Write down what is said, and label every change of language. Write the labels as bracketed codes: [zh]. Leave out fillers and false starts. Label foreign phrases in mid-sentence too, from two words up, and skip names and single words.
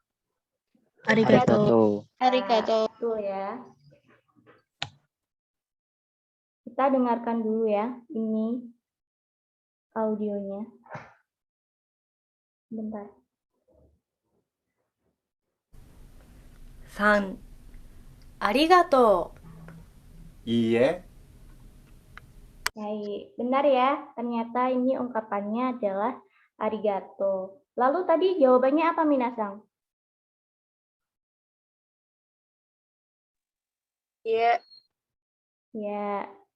[id] Arigato. Arigato. Betul ya. Kita dengarkan dulu ya, ini audionya. Bentar. 3. [ja] ありがとう。いいえ。 [id] Baik, benar ya. Ternyata ini ungkapannya adalah arigato. Lalu tadi jawabannya apa minasang? Ya. Ya.